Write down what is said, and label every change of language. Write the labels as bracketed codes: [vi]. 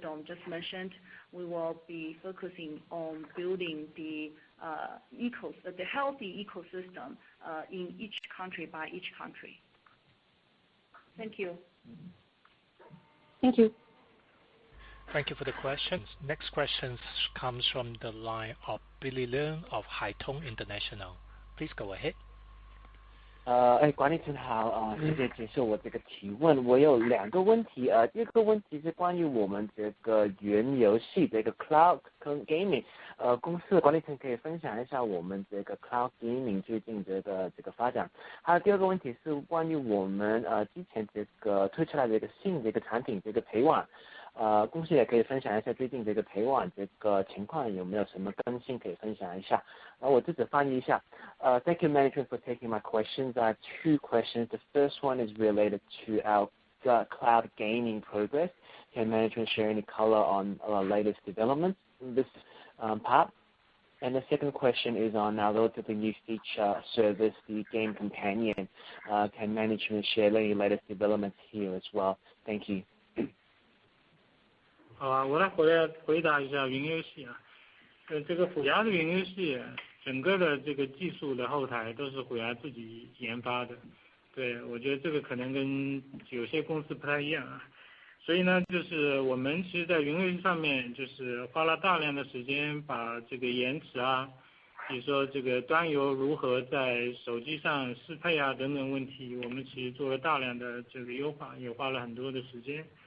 [en] Dong just mentioned, we will be focusing on building the healthy ecosystem in each country by each country. Thank you. Thank you. Thank you for the questions. Next question comes from the line of Billy Leung of Haitong International. Please go ahead. [zh] 管理层好，谢谢接受我这个提问。我有2个问题，第一个问题是关于我们这个云游戏这个 Cloud Gaming，公司的管理层可以分享一下我们这个 Cloud Gaming 最近这个发展。还有第二个问题是关于我们之前这个推出来的这个新这个产品这个陪玩。公司也可以分享一下最近这个陪玩这个情况有没有什么更新可以分享一下。我自己翻译一下。 [en] Thank you, management, for taking my questions. I have 2 questions. The first one is related to our cloud gaming progress. Can management share any color on our latest developments in this part? And the second question is on our relatively new feature service, the Game Companion. Can management share any latest developments here as well? Thank you. [zh] 好啊，我来回答一下云游戏啊。这个虎牙的云游戏，整个的这个技术的后台都是虎牙自己研发的。对，我觉得这个可能跟有些公司不太一样啊。所以呢，就是我们其实在云游戏上面，就是花了大量的时间，把这个延迟啊，比如说这个端游如何在手机上适配啊等等问题，我们其实做了大量的这个优化，也花了很多的时间。